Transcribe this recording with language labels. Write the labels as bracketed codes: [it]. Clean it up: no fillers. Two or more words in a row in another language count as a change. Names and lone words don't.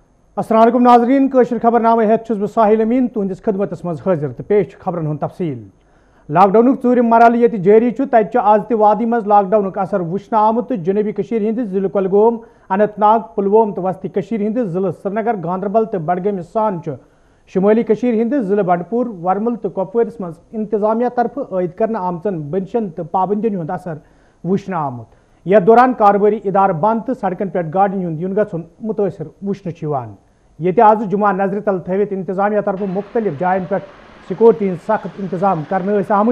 [ks] अस्सलाम वालेकुम नाज़रीन कशर खबरनामे हेत छुस बह साहिल अमीन तुहंदिस खिदमतस मज हाजिर तो पेश खबरन हुन तफसील। लॉकडाउन ूरम मरहल ये जारी तत आज वादी मज लॉकडाउन असर वुचन आमुत तो जनूबी कशीर हिंदिस जिले कुलगाम, अनंतनाग, पुलवोम तो वस्ती कशीर हिंदिस जिले श्रीनगर, गांधरबल तो बडगम सान शुमाली कशीर हिंदिस जिले बंडपुर, वरमल तो कुपवारिस मज इंतजामिया तरफ आयद करने आमचन बंदिशन तो पाबंदियन हुंद असर वुचन आमुत। यथ दौरान कारोबारी इदार बंद तो सड़कन पे गाड़ियों हुंद युन गछुन मुतासर वुचन ये आज जुमा नजर तल थवित इंतजामिया तरफ मुख्तलिफ जायन पे सिक्योरिटी सख्त इंतजाम करने आमुत।